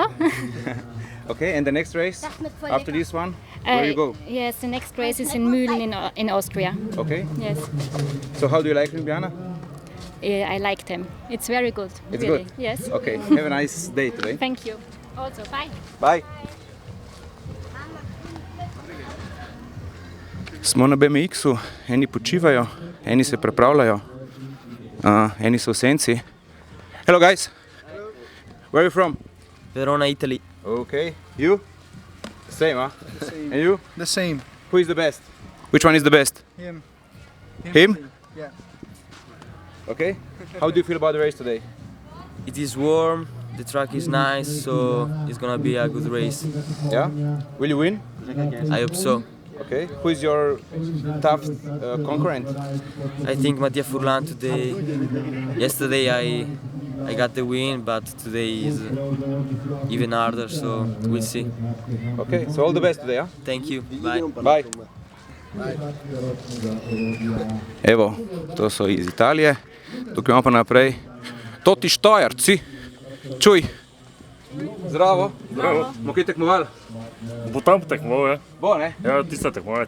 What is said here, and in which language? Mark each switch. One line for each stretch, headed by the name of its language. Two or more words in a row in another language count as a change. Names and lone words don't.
English: Okay, and the next race? After this one? Where you go? Yes, the next race is in Mühlen in Austria. Okay. Yes. So how do you like Ljubljana? I like them. It's very good. It's really. good? Yes. Okay, have a nice day today. Thank you. Also, bye. Bye.
Slovenian: Smo na BMX-u, eni počivajo, eni se prepravljajo, eni so v senci.
English: Hello guys. Where are you from? Verona, Italy. Okay. You? The same, huh? The same. And you? The same. Who is the best? Which one is the best? Him. Him? Yeah. Okay. How do you feel about the race today? It is warm, the track is nice, so it's gonna be a good race. Yeah? Will you win? I hope so. Okay. Who is your tough concurrent? I think Mattia Furlan today. Yesterday I got the win, but today is even harder, so we'll see. Okay. So all the best today, huh? Thank you. Bye. Bye.
Slovenian: Evo, to so iz Italije. Tukaj imamo pa naprej Toti Štajerci. Čuj. Zdravo. Zdravo. Bomo kaj tekmovali? Bo tam tekmoval, ja? Bo, ne? Ja, tista tekmovalec.